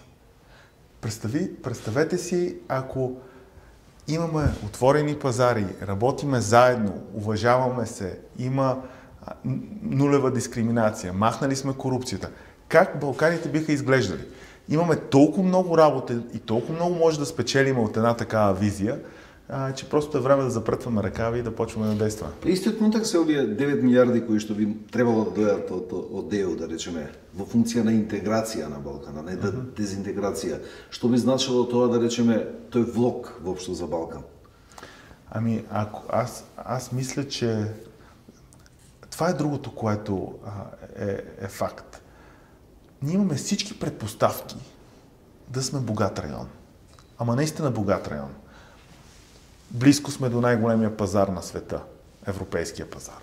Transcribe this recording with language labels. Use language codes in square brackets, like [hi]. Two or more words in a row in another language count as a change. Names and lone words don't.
[bg] Представете си, ако имаме отворени пазари, работиме заедно, уважаваме се, има нулева дискриминация, махнали сме корупцията. Как Балканите биха изглеждали? Имаме толкова много работа и толкова много може да спечелим от една такава визия, че просто е време да запретваме ръкави и да почваме да действаме. [mk] Истиот контекст се овие 9 милиарди кои што би требало да дојдат од ДЕУ, да речеме, во функција на интеграција на Балкана, не дезинтеграција. Што би значило тоа, да речеме, тој влог воопшто за Балкан? [bg] Аз мисля, че това е другото, което е факт. Ние имаме всички предпоставки да сме богат район. Ама наистина богат район. Близко сме до най-големия пазар на света, европейския пазар.